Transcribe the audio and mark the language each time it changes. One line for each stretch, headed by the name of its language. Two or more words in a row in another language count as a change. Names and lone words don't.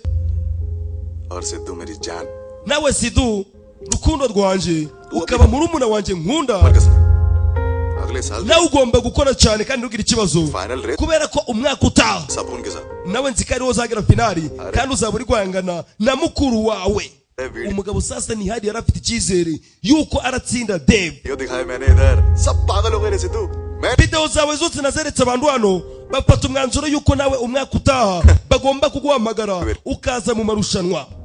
Hindi: और सिद्धू मेरी जान.
Kinyarwanda: Nawe Sidhu rukundo rwanje ukaba murumuna wanje nkunda.
Hindi: अगले साल
Kinyarwanda: nawe ugomba gukora cyane kandi ntugire ikibazo kubera ko umwaka utaha nawe nzi ko ariwo uzagera finali kandi uzaba uri guhangana na mukuru wawe. Umugabo sasa Nihali yari afite icyizere yuko aratsinda Dave. Video zawe zose nazeretse abantu hano bafata umwanzuro yuko nawe umwaka utaha bagomba kuguhamagara ukaza mu marushanwa.